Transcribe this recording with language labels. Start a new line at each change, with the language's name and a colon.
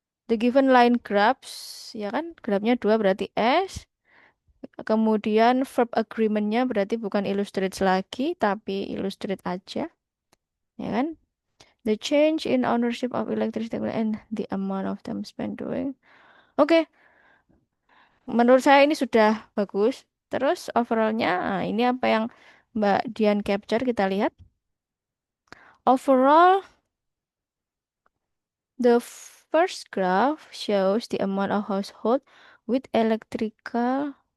English: The given line graphs,
Indonesian: ya kan? Grafnya dua berarti S. Kemudian verb agreement-nya berarti bukan illustrate lagi, tapi illustrate aja, ya kan?
English: The change in ownership of electricity and the amount of time spent doing.
Indonesian: Oke, menurut saya ini sudah bagus. Terus overallnya, nah, ini apa yang Mbak Dian capture kita lihat.
English: Overall, the first graph shows the amount of household with electrical.